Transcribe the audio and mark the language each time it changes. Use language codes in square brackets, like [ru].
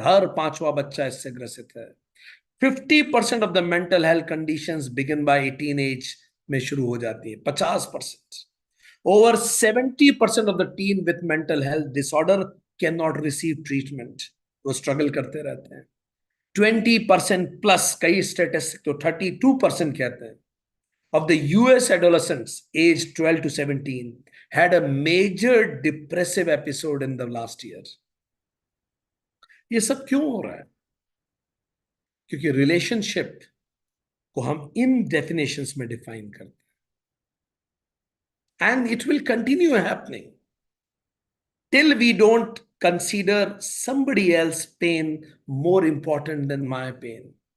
[hi] हर पांचवा बच्चा इससे ग्रसित है। [en] 50% of the mental health conditions begin by 18 age [hi] में शुरू हो जाती है। 50%। [en] Over 70% of the teen with mental health disorder can not receive treatment. [hi] वो स्ट्रगल करते रहते हैं। 20% प्लस, कई स्टेटिस्टिक तो 32% कहते हैं, [en] of the US adolescents aged 12 to 17 had a major depressive episode in the last year। [hi] ये सब क्यों हो रहा है? क्योंकि रिलेशनशिप को हम इन डेफिनेशंस में डिफाइन करते हैं, [en] And it will continue happening till we don't consider somebody else pain more important than my pain।